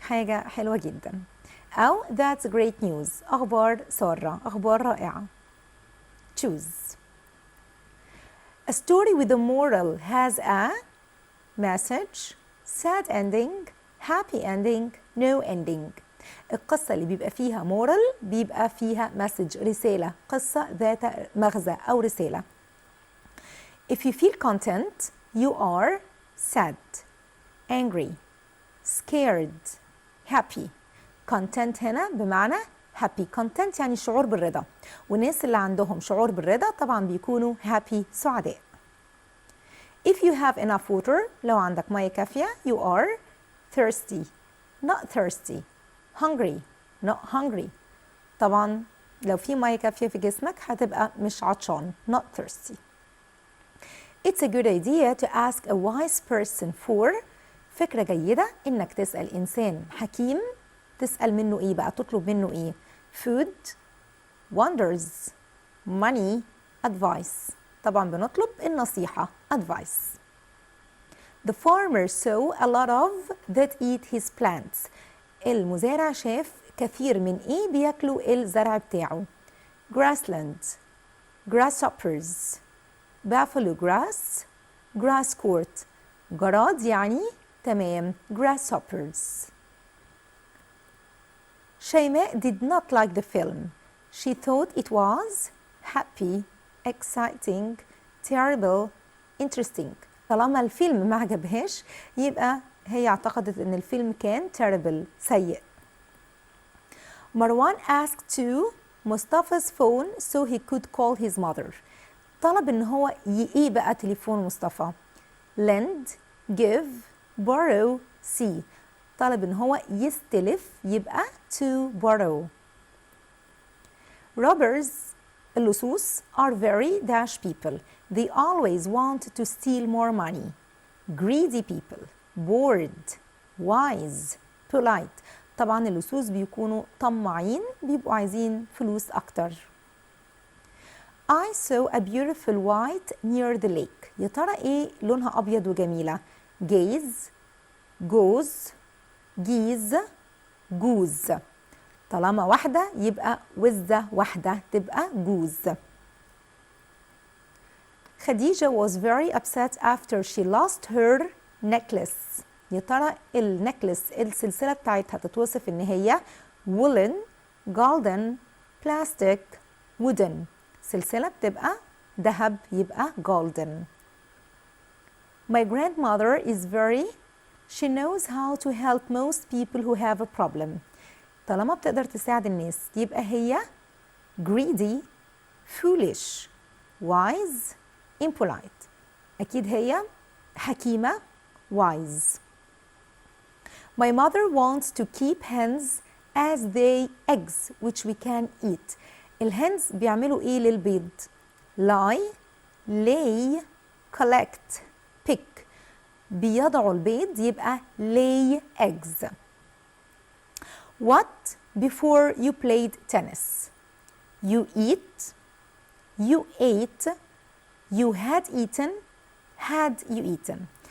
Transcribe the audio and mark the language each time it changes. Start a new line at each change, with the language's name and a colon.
Arabic: حاجة حلوة جدا. أو
English: that's great news.
Arabic: أخبار سارة، أخبار رائعة.
English: Choose. A story with a moral has a message, sad ending, happy ending, no ending.
Arabic: القصة اللي بيبقى فيها moral بيبقى فيها message، رسالة، قصة ذات مغزى أو رسالة.
English: If you feel content, you are sad, angry, scared, happy.
Arabic: Content هنا بمعنى happy. content يعني شعور بالرضا، والناس اللي عندهم شعور بالرضا طبعا بيكونوا happy، سعداء.
English: If you have enough water،
Arabic: لو عندك مية كافية،
English: you are thirsty, not thirsty. hungry, not hungry.
Arabic: طبعا لو في مية كافية في جسمك هتبقى مش عطشان،
English: not thirsty. It's a good idea to ask a wise person for.
Arabic: فكرة جيدة إنك تسأل إنسان حكيم. تسأل منه إيه بقى؟ تطلب منه إيه؟
English: food, wonders, money, advice.
Arabic: طبعا بنطلب النصيحة advice.
English: The farmer saw a lot of that eat his plants.
Arabic: المزارع شاف كثير من إيه بياكلوا الزرع بتاعه.
English: grassland, grasshoppers, buffalo grass, grass court.
Arabic: جراد يعني تمام grasshoppers.
English: شيماء did not like the film. She thought it was happy, exciting, terrible, interesting.
Arabic: طالما الفيلم ما عجبهاش يبقى هي اعتقدت ان الفيلم كان terrible، سيء.
English: مروان asked to مصطفى's phone so he could call his mother.
Arabic: طلب ان هو ايه بقى تليفون مصطفى؟
English: lend, give, borrow, see.
Arabic: طلب ان هو يستلف يبقى to borrow.
English: Robbers اللصوص are very dash people. They always want to steal more money. Greedy people, bored, wise, polite.
Arabic: طبعا اللصوص بيكونوا طماعين، بيبقوا عايزين فلوس أكتر.
English: I saw a beautiful white near the lake.
Arabic: يا ترى إيه لونها أبيض وجميلة؟
English: gaze, goes,
Arabic: جيز، جوز. طالما واحدة يبقى وزة واحدة تبقى جوز.
English: خديجة was very upset after she lost her necklace.
Arabic: يا ترى النكلس السلسلة بتاعتها تتوصف إن هي
English: woolen, golden, plastic, wooden.
Arabic: سلسلة بتبقى ذهب يبقى golden.
English: My grandmother is very. She knows how to help most people who have a problem.
Arabic: طالما بتقدر تساعد الناس يبقى هي
English: greedy, foolish, wise, impolite.
Arabic: أكيد هي حكيمة wise.
English: My mother wants to keep hens as they eggs which we can eat.
Arabic: الهنز بيعملوا ايه للبيض؟
English: lie, lay, collect, pick.
Arabic: بيضعوا البيض يبقى
English: lay eggs. What before you played tennis? You eat, you ate, you had eaten, had you eaten.